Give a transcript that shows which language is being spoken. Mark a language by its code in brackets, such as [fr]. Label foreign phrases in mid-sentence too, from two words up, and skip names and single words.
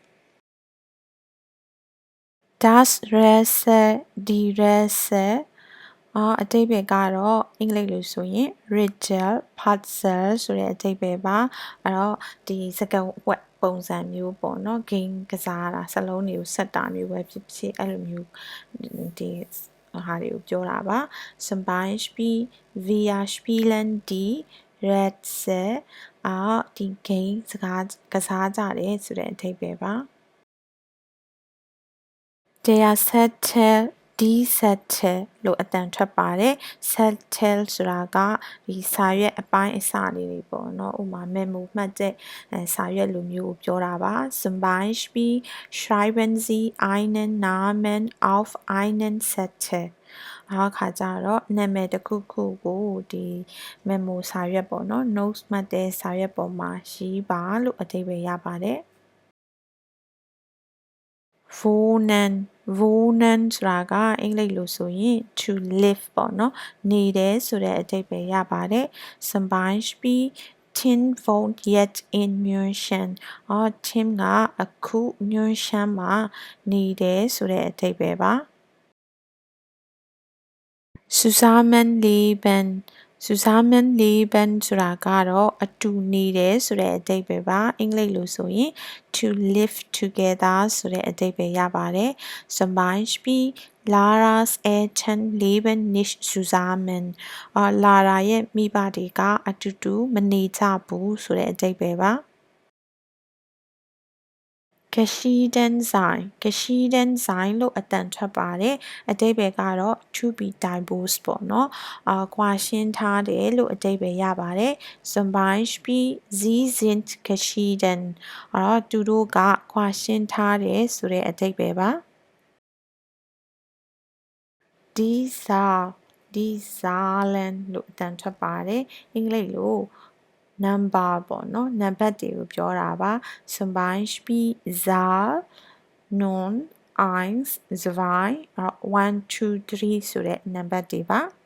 [de] Das Rätsel die Rätsel [my] အဓိပ္ပာယ်ကတော့အင်္ဂလိပ်လိုဆိုရင် [en] riddle puzzle [my] ဆိုတဲ့အဓိပ္ပာယ် ပါအဲ့တော့ဒီစကားဝတ်ပုံစံမျိုးပေါ့နော် game ကစားတာစလုံးတွေကိုဆက်တာမျိုးပဲဖြစ်ဖြစ်အဲ့လိုမျိုးဒီဟာတွေကိုပြောတာပါ [de] Zum Beispiel wir spielen die Rätsel [my] ဒီ game ကစားကြတယ်ဆိုတဲ့အဓိပ္ပာယ်ပါ [de] Der Zettel die Zettel [my] လို့အတန်ထွက်ပါတယ် Zettel ဆိုတာကဒီစာရွက်အပိုင်းအစလေးတွေပေါ့နော်ဥပမာ memo မှတ်တဲ့စာရွက်လိုမျိုးကိုပြောတာပါ [de] Zum Beispiel schreiben Sie einen Namen auf einen Zettel [my] ခါကြတော့နာမည်တစ်ခုခုကိုဒီ memo စာရွက်ပေါ့နော် notes မှတ်တဲ့စာရွက်ပေါ်မှာရေးပါလို့အဓိပ္ပာယ်ရပါတယ် wohnen ဆိုတာကအင်္ဂလိပ်လိုဆိုရင် [en] to live [my] ပေါ့နော်နေတယ်ဆိုတဲ့အဓိပ္ပာယ်ရပါတယ် [de] Zum Beispiel Tim wohnt jetzt in München [my] Tim ကအခု München မှာနေတယ်ဆိုတဲ့အဓိပ္ပာယ်ပါ Zusammenleben ဆိုတာကတော့အတူနေတယ်ဆိုတဲ့အဓိပ္ပာယ်ပါအင်္ဂလိပ်လိုဆိုရင် [en] to live together [my] ဆိုတဲ့အဓိပ္ပာယ်ရပါတယ် [de] Zum Beispiel Lara's Eltern leben nicht zusammen [my] Lara ရဲ့မိဘတွေကအတူတူမနေကြဘူးဆိုတဲ့အဓိပ္ပာယ်ပါ [de] geschieden sein [my] လို့အတန်ထွက်ပါတယ်အဓိပ္ပာယ်ကတော့ [en] to be divorced [my] ပေါ့နော်ကွာရှင်းထားတယ်လို့အဓိပ္ပာယ်ရပါတယ် [de] Zum Beispiel Sie sind geschieden [my] သူတို့ကကွာရှင်းထားတယ်ဆိုတဲ့အဓိပ္ပာယ်ပါ [de] die Zahlen [my] လို့အတန်ထွက်ပါတယ်အင်္ဂလိပ်လိုnumber ပေါ့နော်နံပါတ်တွေကိုပြောတာပါ [de] Zum Beispiel Zahl [my] 9 1 2 1 2 3 ဆိုတဲ့နံပါတ်တွေပါ